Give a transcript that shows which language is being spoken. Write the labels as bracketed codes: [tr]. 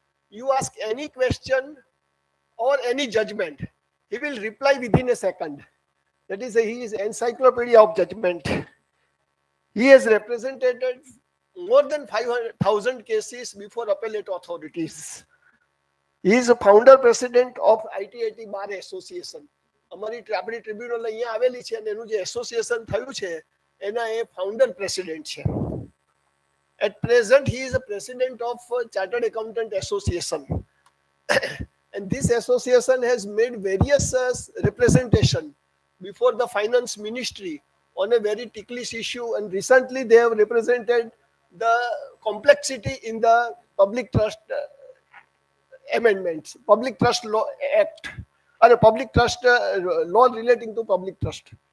[en] You ask any question or any judgment, he will reply within a second. That is, he is encyclopedia of judgment. He has represented more than 500,000 cases before appellate authorities. He is a founder president of ITIT Bar Association. [gu] અમારી આપણી tribunal અહીંયા આવેલી છે અને એનું જે association થયું છે એના એ ફાઉન્ડર પ્રેસિડેન્ટ છે. [en] At present, he is a president of Chartered Accountant Association. And this association has made various representation before the finance ministry on a very ticklish issue, and recently they have represented the complexity in the public trust amendments, public trust law act, or a public trust law relating to public trust.